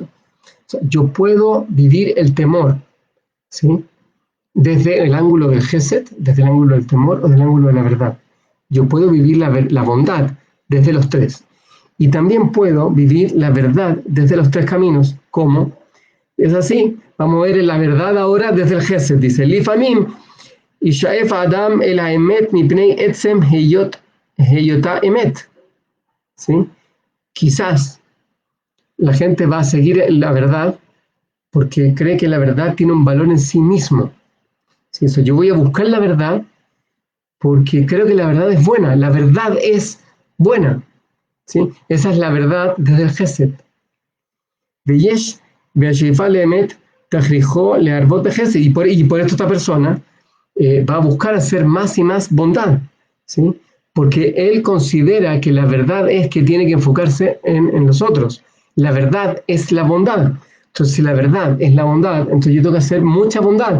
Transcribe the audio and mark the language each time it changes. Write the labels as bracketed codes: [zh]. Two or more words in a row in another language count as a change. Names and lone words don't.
[es] O sea, yo puedo vivir el temor, ¿sí?, desde el ángulo del Gesed, desde el ángulo del temor o del ángulo de la verdad. Yo puedo vivir la bondad desde los tres. Y también puedo vivir la verdad desde los tres caminos. ¿Cómo? Es así. Vamos a ver la verdad ahora desde el Gesed. Dice, [he] Lifamim ישאף האדם אל האמת מפני עצם היותה אמת. [es] ¿Sí? Quizás la gente va a seguir la verdad porque cree que la verdad tiene un valor en sí mismo. ¿Sí? Eso, yo voy a buscar la verdad porque creo que la verdad es buena. La verdad es buena. ¿Sí? Esa es la verdad desde el Gesed. [he] ויש והשאיפה לאמת תכריחו להרבות בחסד. [es] Y por esto esta persona va a buscar hacer más y más bondad, ¿sí? Porque él considera que la verdad es que tiene que enfocarse en los otros. La verdad es la bondad. Entonces, si la verdad es la bondad, entonces yo tengo que hacer mucha bondad.